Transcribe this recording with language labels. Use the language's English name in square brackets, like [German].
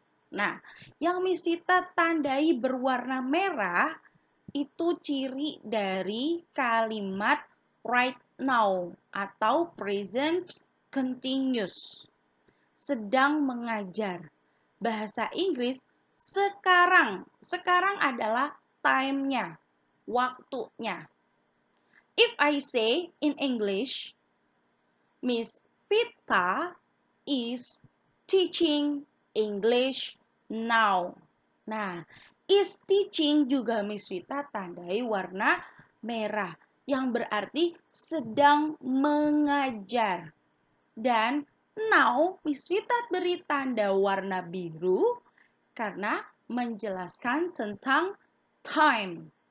[Indonesian] Nah, yang Miss Vita tandai berwarna merah itu ciri dari kalimat right now atau present continuous. Sedang mengajar bahasa Inggris sekarang. Sekarang adalah time-nya, waktunya. [English] If I say in English, Miss Vita is teaching English now. [Indonesian] Nah, is teaching juga Miss Vita tandai warna merah yang berarti sedang mengajar. Dan now Miss Vita beri tanda warna biru karena menjelaskan tentang time.